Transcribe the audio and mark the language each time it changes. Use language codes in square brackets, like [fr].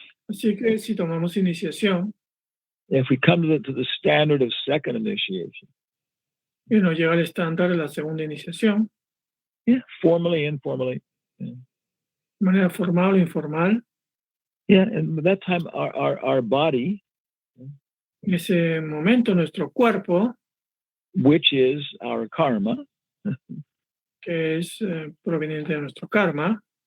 [es] Así que si tomamos iniciación, [en] if we come to the standard of second initiation, [es] y nos llega al estándar de la segunda iniciación, [en] yeah, formally, informally, yeah. [es] De manera formal o informal, [en] Yeah, and by that time our body, [es] en ese momento nuestro cuerpo, [en] which is our karma, [es] que es proveniente de nuestro karma,